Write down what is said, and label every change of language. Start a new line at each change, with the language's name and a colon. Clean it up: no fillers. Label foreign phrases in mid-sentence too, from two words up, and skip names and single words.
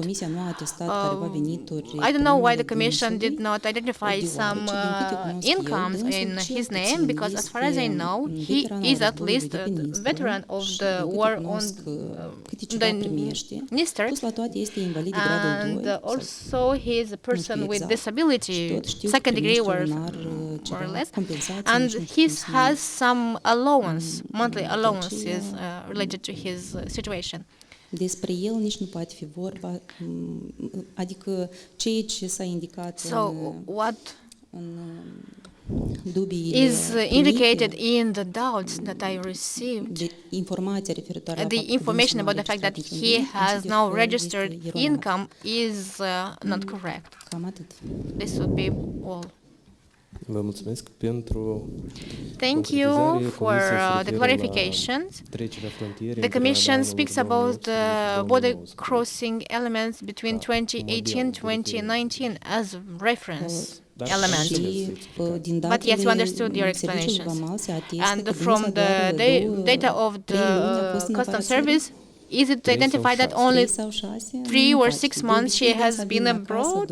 English: I don't know why the Commission did not identify some incomes in his name, because as far as I know, he is at least a veteran of the war on the Dniester, and also he is a person with disability, second degree or more or less, and he has some allowance, monthly allowances related to his situation.
Romanian: Despre el nici nu poate fi vorba, adică ceea ce s-a indicat
English: is indicated in the doubts that I received, the information about the fact that he has now registered income is not correct. This would be all.
Romanian: Vă mulțumesc pentru
English: Thank you for the clarifications. The Commission speaks about the border crossing elements between 2018-2019 as reference elements. But yes, we understood your explanations. And from the data of the Customs Service, is it identified that only 3 or 6 months she has been abroad?